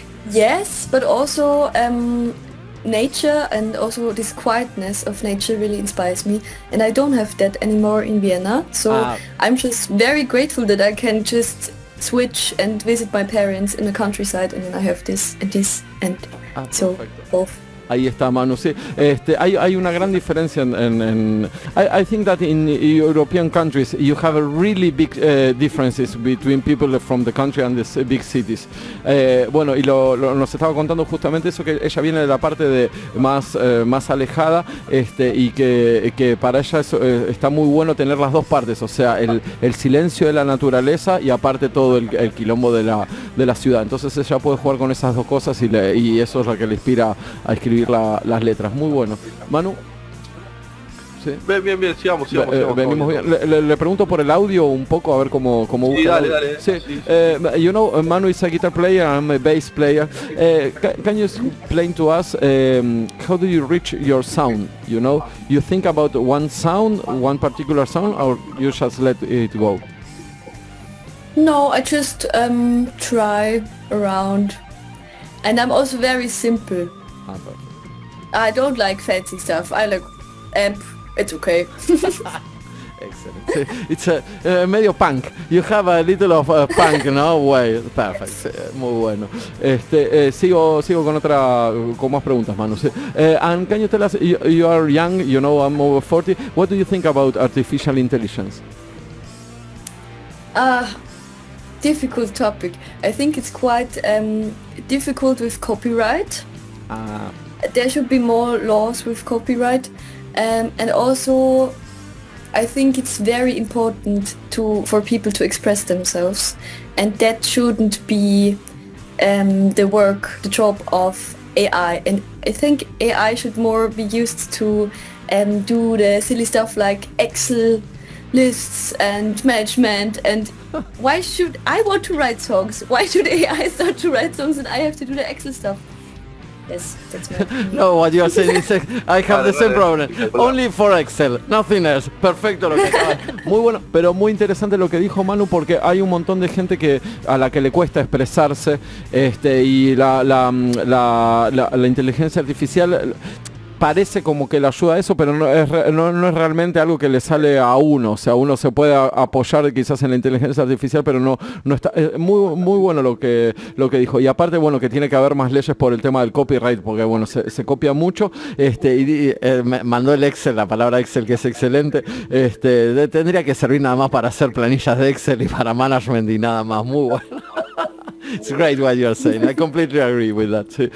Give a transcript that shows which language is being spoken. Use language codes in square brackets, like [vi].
[en] Yes, but also nature, and also this quietness of nature really inspires me, and I don't have that anymore in Vienna, so I'm just very grateful that I can just switch and visit my parents in the countryside, and then I have this and so [es] perfecto. [en] Both. [es] Ahí está, Manu, sí. Hay una gran diferencia [en] I think that in European countries you have a really big differences between people from the country and the big cities. [es] Bueno, y nos estaba contando justamente eso, que ella viene de la parte de más alejada, y que para ella está muy bueno tener las dos partes, o sea, el silencio de la naturaleza y aparte todo el quilombo de la ciudad. Entonces ella puede jugar con esas dos cosas, y eso es lo que le inspira a escribir las letras. Muy bueno. Manu. ¿Sí? Bien, sigamos. Venimos bien. Le pregunto por el audio un poco, a ver cómo sí, dale. Sí. [en] Manu is a guitar player, I'm a bass player. Can you explain to us how do you reach your sound? You think about one particular sound, or you just let it go? No, I just try around, and I'm also very simple. I don't like fancy stuff. I like amp. It's okay. Excellent. It's a medio punk. You have a little of punk, no? Way. Perfect. [es] Muy bueno. Sigo con más preguntas, Manu. [en] And can you tell us, you are young, you know, I'm over 40. What do you think about artificial intelligence? Difficult topic. I think it's quite difficult with copyright. There should be more laws with copyright, and also I think it's very important for people to express themselves, and that shouldn't be the job of AI. And I think AI should more be used to do the silly stuff like Excel lists and management. And why should I want to write songs? Why should AI start to write songs and I have to do the Excel stuff? Yes, that's my opinion. No, what you are saying is I have the same problem. Only for Excel, nothing else. [es] Perfecto lo que acaba. Muy bueno, pero muy interesante lo que dijo Manu, porque hay un montón de gente a la que le cuesta expresarse, y la inteligencia artificial parece como que le ayuda a eso, pero no es realmente algo que le sale a uno. O sea, uno se puede apoyar quizás en la inteligencia artificial, pero no está. Muy bueno lo que dijo. Y aparte, bueno, que tiene que haber más leyes por el tema del copyright, porque bueno, se copia mucho. Me mandó el Excel, la palabra Excel, que es excelente. Tendría que servir nada más para hacer planillas de Excel y para management y nada más. Muy bueno. [en] It's great what you're saying. I completely agree with that.